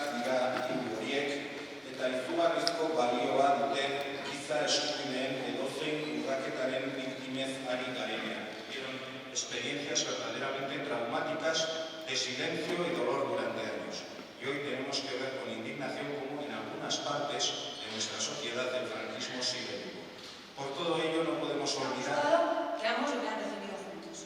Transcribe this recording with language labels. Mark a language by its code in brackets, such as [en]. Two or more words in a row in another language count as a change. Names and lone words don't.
[eu] dira horiek eta izugarrizko balioa duten giza eskubideen edozein urraketaren biktimez ari garenean. [es] Fueron experiencias verdaderamente traumáticas de silencio y dolor durante años. Y hoy tenemos que ver con indignación cómo en algunas partes de nuestra sociedad el franquismo sigue vivo. Por todo ello no podemos olvidar que ambos lo han recibido juntos.